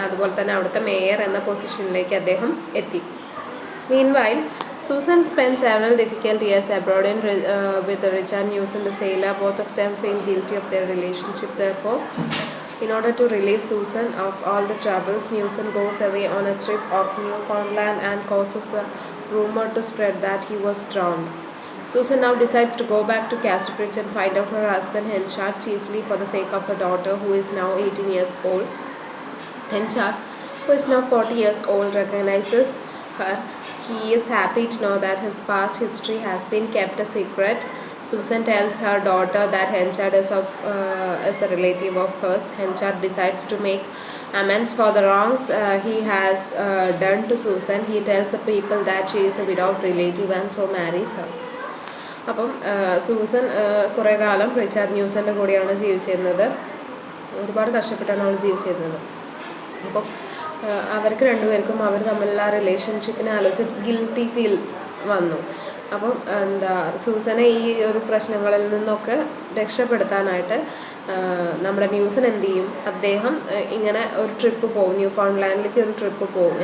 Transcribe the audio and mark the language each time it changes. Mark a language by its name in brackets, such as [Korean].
[Malayalam] അതുപോലെ തന്നെ അവിടുത്തെ മേയർ എന്ന പൊസിഷനിലേക്ക് അദ്ദേഹം എത്തി. [English] Meanwhile, Susan spent several difficult years abroad with Richard Newson, the sailor. Both of them feel guilty of their relationship. Therefore, in order to relieve Susan of all the troubles, Newson goes away on a trip of Newfoundland and causes the rumor to spread that he was drowned. Susan now decides to go back to Castlereagh and find out her husband Henchard, chiefly for the sake of her daughter, who is now 18 years old. Henchard, who is now 40 years old, recognizes her. He is happy to know that his past history has been kept a secret. Susan tells her daughter that Henchard is a relative of hers. Henchard decides to make amends for the wrongs he has done to Susan. He tells the people that she is a widowed relative and so marries her. [Malayalam] അപ്പം Susan കുറേ കാലം Richard ന്യൂസൻ്റെ കൂടെയാണ് ജീവിച്ചിരുന്നത്. ഒരുപാട് കഷ്ടപ്പെട്ടാണ് അവൾ ജീവിച്ചിരുന്നത്. അപ്പം അവർക്ക് രണ്ടുപേർക്കും അവർ തമ്മിലുള്ള റിലേഷൻഷിപ്പിനെ ആലോചിച്ച് ഗിൽറ്റി ഫീൽ വന്നു. അപ്പം എന്താ, സൂസനെ ഈ ഒരു പ്രശ്നങ്ങളിൽ നിന്നൊക്കെ രക്ഷപ്പെടുത്താനായിട്ട് നമ്മുടെ ന്യൂസൻ എന്ത് ചെയ്യും, അദ്ദേഹം ഇങ്ങനെ ഒരു ട്രിപ്പ് പോകും, ന്യൂഫൗണ്ട്ലാൻഡിലേക്ക് ഒരു ട്രിപ്പ് പോകും.